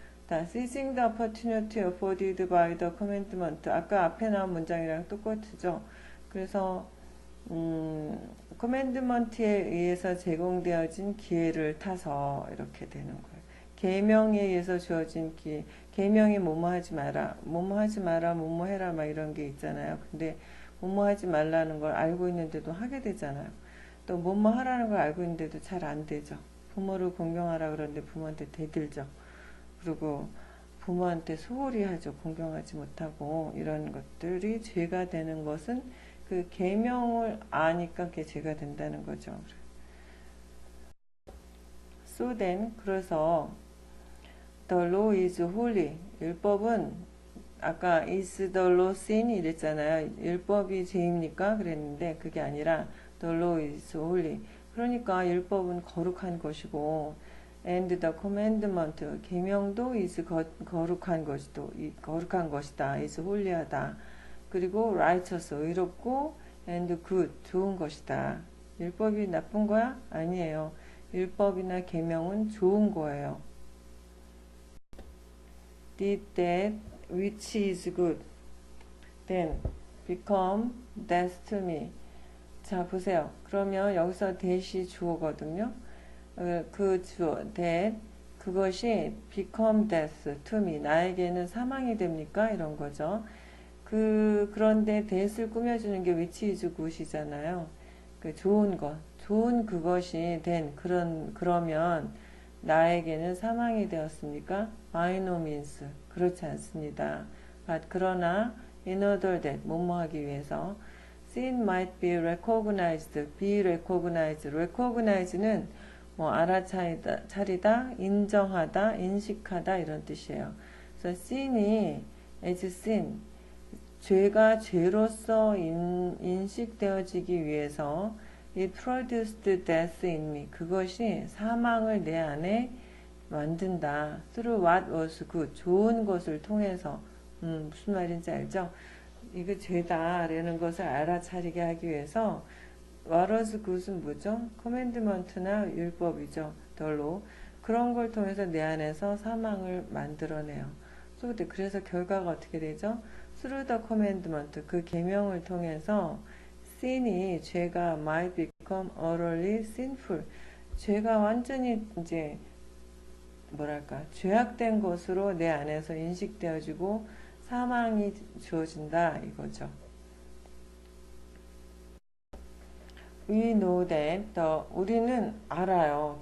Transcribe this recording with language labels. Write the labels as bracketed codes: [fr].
[en] seizing the opportunity afforded by the commandment [ko] 아까 앞에 나온 문장이랑 똑같죠. 그래서 commandment에 의해서 제공되어진 기회를 타서 이렇게 되는 거예요. 계명에 의해서 주어진 기회. 계명이 뭐뭐 하지 마라, 뭐뭐 하지 마라, 뭐뭐 해라 막 이런 게 있잖아요. 근데 뭐뭐 하지 말라는 걸 알고 있는데도 하게 되잖아요. 또 뭐뭐 하라는 걸 알고 있는데도 잘 안 되죠. 부모를 공경하라 그러는데 부모한테 대들죠. 그리고 부모한테 소홀히 하죠. 공경하지 못하고 이런 것들이 죄가 되는 것은 그 계명을 아니까 그게 죄가 된다는 거죠. [en] So then 그래서 the law is holy [ko] 율법은 아까 [en] is the law sin [ko] 이랬잖아요. 율법이 죄입니까? 그랬는데 그게 아니라 [en] the law is holy [ko] 그러니까 율법은 거룩한 것이고 [en] and the commandment [ko] 계명도 is 거룩한 것이다. is holy하다. 그리고 righteous 의롭고 and good 좋은 것이다. 율법이 나쁜 거야? 아니에요. 율법이나 계명은 좋은 거예요. [en] did that which is good then become death to me. [ko] 자 보세요. 그러면 여기서 that이 주어거든요. 그 주어 that 그것이 [en] become death to me [ko] 나에게는 사망이 됩니까? 이런 거죠. 그런데 that을 꾸며주는 게 which is good이잖아요. 그 좋은 것, 좋은 그것이 된 그러면 나에게는 사망이 되었습니까? [en] by no means [ko] 그렇지 않습니다. [en] but 그러나 in order that [ko] 뭐뭐 하기 위해서 [en] sin might be recognized, be recognized. [ko] recognize는 뭐 알아차리다, 인정하다, 인식하다 이런 뜻이에요. 그래서 sin이 as sin 죄가 죄로서 인식되어지기 위해서 [en] it produced death in me [ko] 그것이 사망을 내 안에 만든다. [en] through what was good [ko] 좋은 것을 통해서 무슨 말인지 알죠? 이거 죄다라는 것을 알아차리게 하기 위해서 what was good은 뭐죠? commandment나 율법이죠. 덜로 그런 걸 통해서 내 안에서 사망을 만들어내요. 그래서 결과가 어떻게 되죠? [en] through the commandment [ko] 그 계명을 통해서 sin이 죄가 [en] might become utterly sinful [ko] 죄가 완전히 이제 뭐랄까 죄악된 것으로 내 안에서 인식되어지고 사망이 주어진다 이거죠. [en] We know that [ko] 우리는 알아요.